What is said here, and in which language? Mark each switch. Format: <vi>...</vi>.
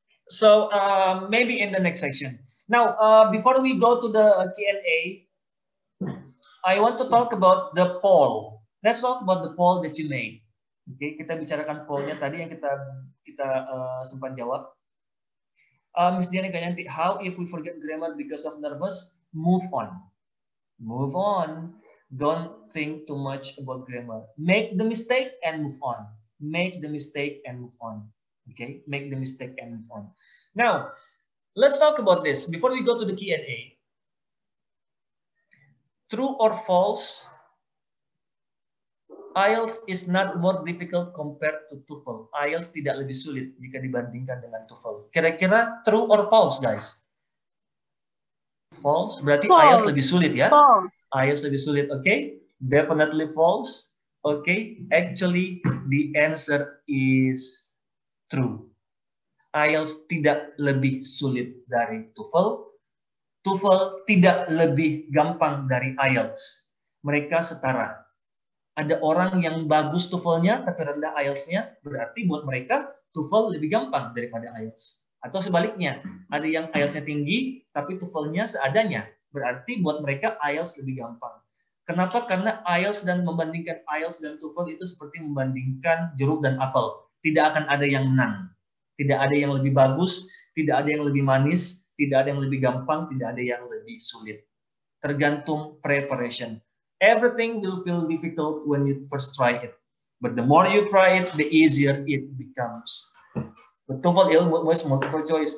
<en>So maybe in the next section. Now, before we go to the Q&A, I want to talk about the poll. Let's talk about the poll that you made.</en> <id>Oke, kita bicarakan pollnya tadi yang kita sempat jawab.</id> <en>Miss Diana Gayanti, how if we forget grammar because of nervous? Move on. Move on. Don't think too much about grammar. Make the mistake and move on. Make the mistake and move on. Okay, make the mistake and move on. Now, let's talk about this before we go to the Q&A. True or false? IELTS is not more difficult compared to TOEFL.</en> <id>IELTS tidak lebih sulit jika dibandingkan dengan TOEFL. Kira-kira</id> <en>true or false, guys? False.</en> <id>Berarti false. IELTS lebih sulit ya? False. IELTS lebih sulit, okay?</id> <en>Definitely false. Okay, actually the answer is true.</en> <id>IELTS tidak lebih sulit dari TOEFL. TOEFL tidak lebih gampang dari IELTS. Mereka setara. Ada orang yang bagus TOEFL-nya tapi rendah IELTS-nya, berarti buat mereka TOEFL lebih gampang daripada IELTS. Atau sebaliknya, ada yang IELTS-nya tinggi tapi TOEFL-nya seadanya, berarti buat mereka IELTS lebih gampang. Kenapa? Karena IELTS dan membandingkan IELTS dan TOEFL itu seperti membandingkan jeruk dan apel. Tidak akan ada yang menang. Tidak ada yang lebih bagus, tidak ada yang lebih manis, tidak ada yang lebih gampang, tidak ada yang lebih sulit. Tergantung preparation.</id> <en>Everything will feel difficult when you first try it. But the more you try it, the easier it becomes. But TOEFL was multiple choice.</en>